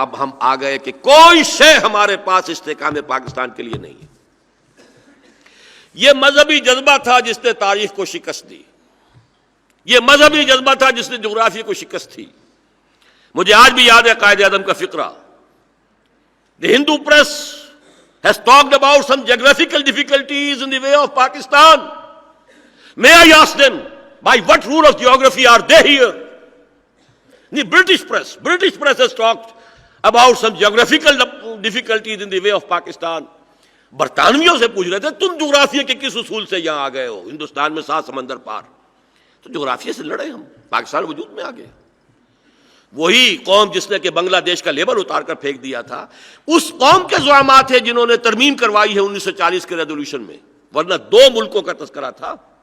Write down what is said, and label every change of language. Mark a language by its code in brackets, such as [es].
[ur] اب ہم آ گئے کہ کوئی شے ہمارے پاس استحکام پاکستان کے لیے نہیں ہے. یہ مذہبی جذبہ تھا جس نے تاریخ کو شکست دی. یہ مذہبی جذبہ تھا جس نے جغرافیہ کو شکست دی. مجھے آج بھی یاد ہے قائد اعظم کا فقرہ. [en] The Hindu press has talked about some geographical difficulties in the way of Pakistan. May I ask them, by what rule of geography are they here? The British press has talked about some geographical difficulties in the way of Pakistan. [ur] برطانویوں سے پوچھ رہے تھے تم جغرافیہ کے کس اصول سے یہاں آ گئے ہو ہندوستان میں 7 سمندر پار. تو جغرافیہ سے لڑے ہم, پاکستان وجود میں آ گئے. وہی قوم جس نے کہ بنگلہ دیش کا لیبل اتار کر پھینک دیا تھا, اس قوم کے زعماء تھے جنہوں نے ترمیم کروائی ہے 1940 کے ریزولوشن میں, ورنہ 2 ملکوں کا تذکرہ تھا.